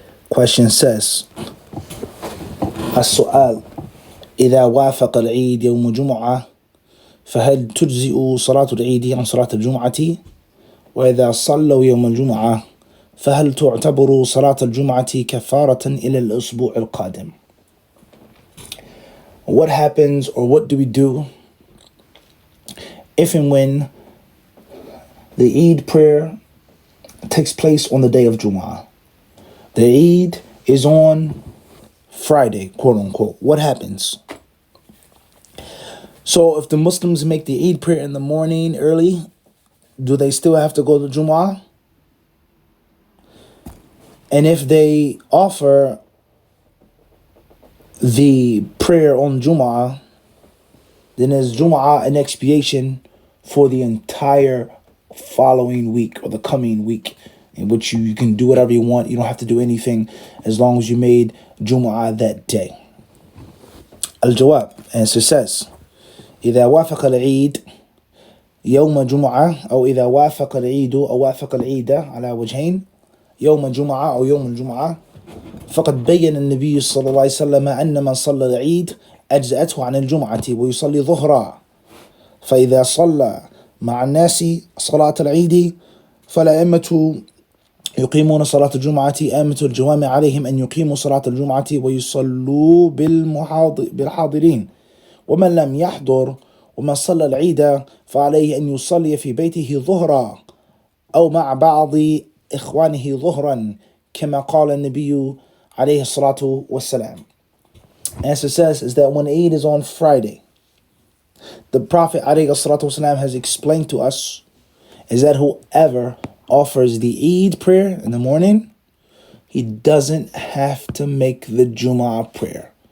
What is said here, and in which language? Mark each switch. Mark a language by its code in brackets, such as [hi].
[en] Question says, [ar] السؤال: إذا وافق العيد يوم جمعة فهل تجزئ صلاة العيد عن صلاة الجمعة؟ وإذا صلوا يوم الجمعة فهل تعتبر صلاة الجمعة كفارة إلى الأسبوع القادم؟ [en] What happens, or what do we do if and when the Eid prayer takes place on the day of Jumu'ah? The Eid is on Friday, quote unquote. What happens? So if the Muslims make the Eid prayer in the morning early, do they still have to go to Jumu'ah? And if they offer the prayer on Jumu'ah, then is Jumu'ah an expiation for the entire following week or the coming week, in which you can do whatever you want. You don't have to do anything as long as you made Jumu'ah that day. [ar] Al-Jawab, [en] answer says, [ar] إذا وافق العيد يوم جمعة أو إذا وافق العيد أو وافق العيد على وجهين يوم الجمعة أو يوم الجمعة فقد بين النبي صلى الله عليه وسلم أن من صلى العيد أجزأته عن الجمعة ويصلي ظهرا، فإذا صلى مع الناس صلاة العيد فالأئمة يقيمون صلاة الجمعة، أئمة الجوامع عليهم أن يقيموا صلاة الجمعة ويصلوا بالحاضرين، ومن لم يحضر ومن صلى العيد فعليه أن يصلي في بيته ظهرا أو مع بعض إخوانه ظهرا كما قال النبي عليه الصلاة والسلام. [en] Answer says is that when Eid is on Friday, the Prophet [ar] عليه الصلاة والسلام [en] has explained to us is that whoever offers the Eid prayer in the morning, he doesn't have to make the Jumu'ah prayer.